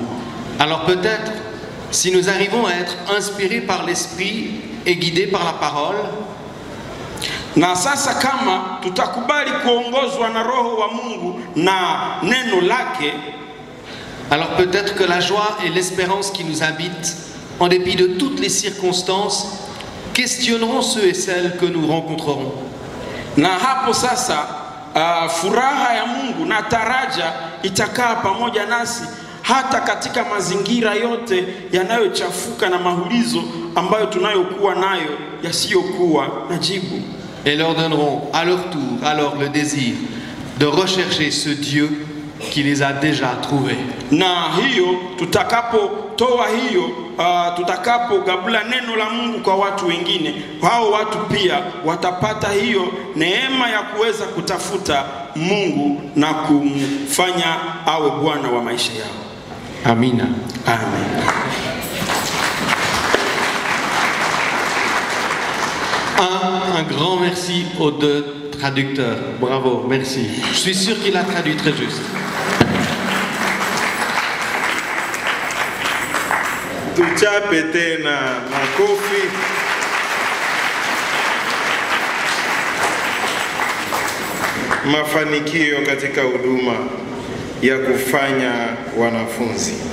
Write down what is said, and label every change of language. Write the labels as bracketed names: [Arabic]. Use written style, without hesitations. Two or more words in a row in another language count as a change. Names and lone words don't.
[French] Alors peut-être, si nous arrivons à être inspirés par l'esprit et guidés par la parole, [Swahili] na sasa kama tutakubali kuongozwa na Roho wa Mungu na neno lake, [French] alors peut-être que la joie et l'espérance qui nous habitent, en dépit de toutes les circonstances, questionneront ceux et celles que nous rencontrerons. [Swahili] Na hapo sasa furaha ya Mungu na taraja itakaa pamoja nasi hata katika mazingira yote yanayochafuka na mahulizo ambayo tunayokuwa nayo yasiyokuwa na jibu. [French] Et leur donneront à leur tour alors le désir de rechercher ce Dieu qui les a déjà trouvés. [Swahili] Na hiyo tutakapotoa hiyo tutakapogabula neno la Mungu kwa watu wengine, hao watu pia watapata hiyo neema ya kuweza kutafuta Mungu na kumfanya awe Bwana wa maisha yao. Amina. [French] Amen. Un grand merci aux deux traducteurs. Bravo, merci. Je suis sûr qu'il a traduit très juste. [Swahili] Tuchape tena makofi. Mafanikio katika huduma ya kufanya wanafunzi.